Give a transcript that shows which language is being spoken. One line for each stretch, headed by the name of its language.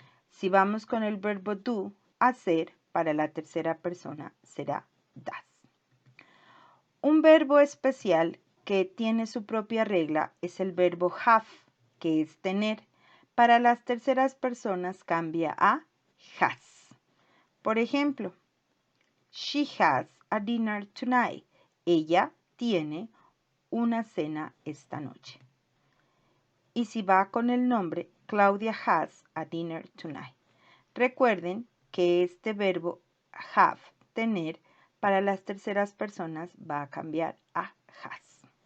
Spanish: Si vamos con el verbo do, hacer, para la tercera persona será does. Un verbo especial que tiene su propia regla es el verbo have, que es tener. Para las terceras personas cambia a has. Por ejemplo,
English: she has a dinner tonight.
Spanish: Ella tiene una cena esta noche. Y si va con el nombre, Claudia
English: has a dinner tonight.
Spanish: Recuerden que este verbo have, tener, para las terceras personas va a cambiar a has.